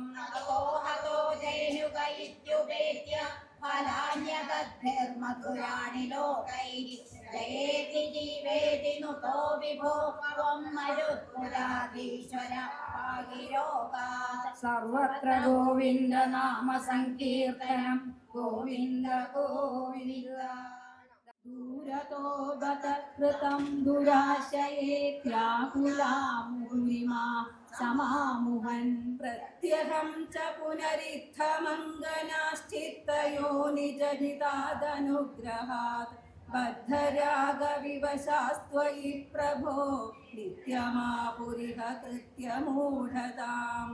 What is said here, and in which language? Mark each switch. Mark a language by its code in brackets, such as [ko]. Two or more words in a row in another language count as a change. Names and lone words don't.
[sa] ഹതോ ജൈനുക ഇത്യുപേത്യ ഫലാന്യദദ്ഭിർമധുരാണി ലോകൈഃ ജയേതി ജീവേതി നുതോ വിഭോ ത്വം മരുത്പുരാധീശ്വര ഭാഗിരോഗാത് സർവത്ര ഗോവിന്ദ നാമ സങ്കീർത്തനം ഗോവിന്ദ ഗോവിന്ദ ദൂരതോ ബത കൃതം ദുരാശയേത്യാകുലാമുരിമാ समामुहन् प्रत्यहं च पुनरित्थमङ्गनाश्चित्तयो निजहितादनुग्रहात् बद्धरागविवशास्त्वयि प्रभो नित्यमापुरिह कृत्यमूढताम्